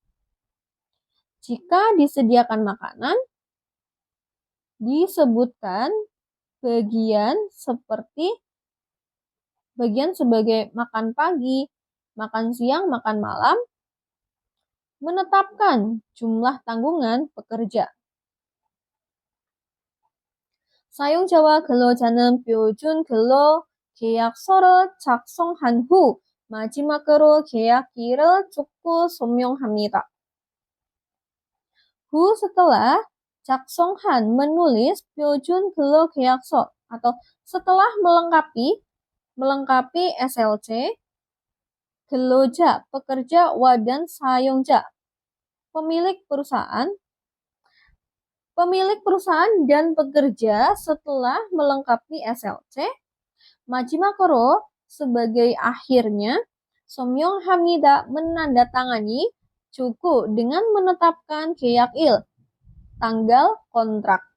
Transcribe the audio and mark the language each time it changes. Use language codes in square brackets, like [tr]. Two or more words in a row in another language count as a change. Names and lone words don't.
[id] Jika disediakan makanan, disebutkan bagian sebagai makan pagi, makan siang, makan malam, menetapkan jumlah tanggungan pekerja. [ko] 사용자와 근로자는 표준 근로 계약서를 작성한 후 마지막으로 계약일을 적고 서명합니다. [id] 후 setelah 작성한 menulis [ko] 표준 근로 계약서 [id] atau setelah melengkapi SLC 근로자 pekerja dan 사용자 pemilik perusahaan dan pekerja setelah melengkapi SLC, 마지막으로 sebagai akhirnya, 서명합니다 menandatangani, cukup dengan menetapkan 계약일, tanggal kontrak.